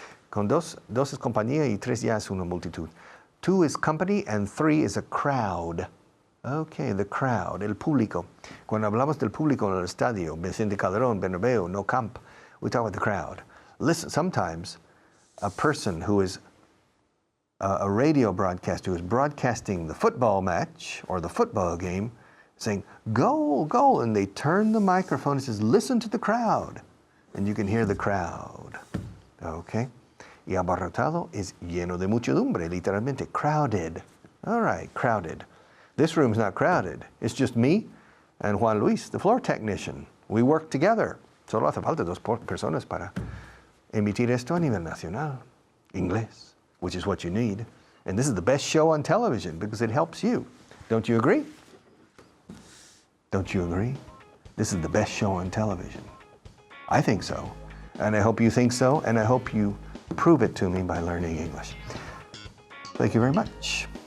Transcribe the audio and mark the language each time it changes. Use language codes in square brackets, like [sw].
[es] Con dos es compañía y 3 ya es una multitud. [en] 2 is company and 3 is a crowd. Okay, the crowd, [es] el público. Cuando hablamos del público en el estadio, Vicente Calderón, Bernabéu, No Camp, [en] we talk about the crowd. Listen, sometimes a person who is a radio broadcaster who is broadcasting the football match or the football game, saying, goal, goal, and they turn the microphone and says, listen to the crowd. And you can hear the crowd. [es] Okay? Y abarrotado is lleno de muchedumbre, literalmente, crowded. [en] All right, crowded. This room's not crowded. It's just me and Juan Luis, the floor technician. We work together. [es] Solo hace falta 2 personas para emitir esto a nivel nacional. Inglés, [en] which is what you need. And this is the best show on television because it helps you. Don't you agree? Don't you agree? This is the best show on television. I think so. And I hope you think so. And I hope you prove it to me by learning English. Thank you very much.